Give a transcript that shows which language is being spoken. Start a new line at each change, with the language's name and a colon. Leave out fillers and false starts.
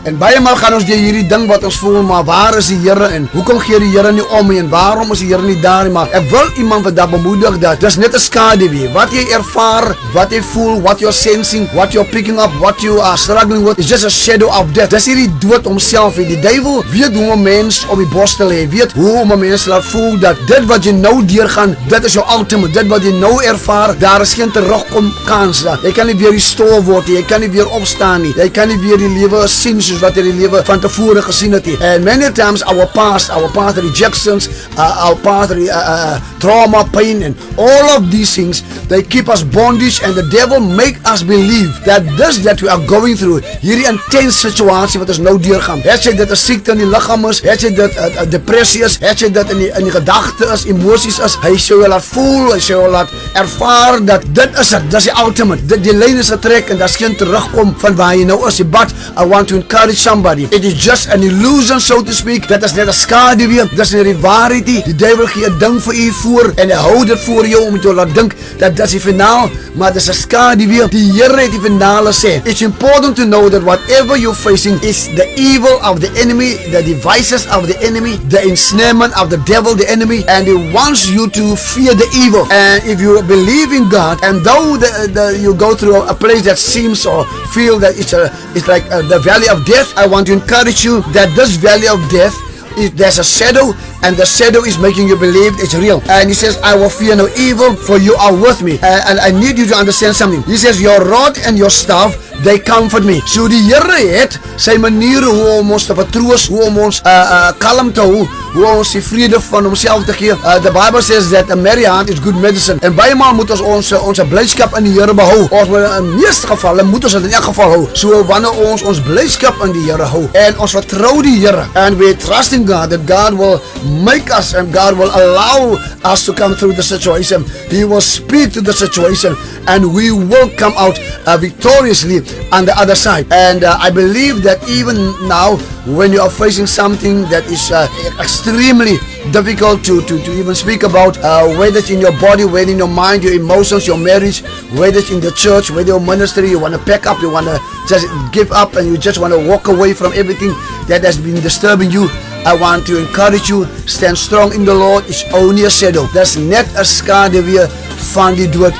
Afrikaans: En baie maal gaan ons deur hierdie ding wat ons voel, maar waar is die Here en hoekom gee die Here nie om nie en waarom is die Here nie daar nie? Maar ek wil iemand vandag bemoedig dat dis net 'n skaduwee. Wat jy ervaar, wat jy voel,
English: what you're sensing, what you're picking up, what you are struggling with, is just a shadow of death.
Afrikaans: Dis hierdie dood homself. Die duiwel weet hoe 'n mens op die bos te lê, weet hoe 'n mens laat voel dat dit wat jy nou deurgaan, dit is jou ultimate, dit wat jy nou ervaar, daar is geen terugkom kans daar. Jy kan nie weer restore word nie, jy kan nie weer opstaan nie, jy kan nie weer die lewe sien soos wat jy die lewe van tevore gesien het nie.
English: And many times our past rejections, our past trauma, pain and all of these things, they keep us bondage and the devil make us believe that this that we are going through,
Afrikaans: hierdie intense situasie wat ons nou deurgaan, het jy dit 'n siekte in die liggaam is, het jy dit 'n depressie is, het jy dit in die gedagte is, emosies is, hy sou jou laat voel, hy sou jou laat ervaar dat dit is dit, dis die ultimate, die lyn is getrek en daar's geen terugkom van waar jy nou is.
English: But I want to encourage somebody, it is just an illusion, so to speak.
Afrikaans: Dit is net 'n skaduwee, dis nie die waarheid nie. Die duiwel gee 'n ding vir u voor en hy hou dit voor jou om jou laat dink dat dis die finaal, maar dis 'n skaduwee. Die Here het die finale sê.
English: It's important to know that whatever you're facing is the evil of the enemy, the devices of the enemy, the ensnarement of the devil, the enemy, and he wants you to fear the evil. And if you believe in God, and though you go through a place that seems or feel that it's like the valley of death, I want to encourage you that this valley of death, there's a shadow, and the shadow is making you believe it's real. And he says, I will fear no evil, for you are with me. And I need you to understand something. He says, your rod and your staff, they comfort me.
Afrikaans: So die Here het sy maniere hoe om ons te vertroos, hoe om ons kalm te hou, hoe ons die vrede van homself te gee.
English: The Bible says that a merry heart is good medicine.
Afrikaans: En baie maal moet ons ons blydskap in die Here behou. Ons moet in meeste gevalle moet ons dit in elk geval hou. So wanneer ons blydskap in die Here hou en ons vertrou die Here
English: and we trust in God that God will make us and God will allow us to come through the situation. He will speak to the situation and we will come out victoriously on the other side. And I believe that even now when you are facing something that is extremely difficult to even speak about, whether it's in your body, whether in your mind, your emotions, your marriage, whether it's in the church, whether your ministry, you want to pack up, you want to just give up and you just want to walk away from everything that has been disturbing you, I want to encourage you, stand strong in the Lord. It's only a shadow.
Afrikaans: That's net 'n skaduwee van die dood.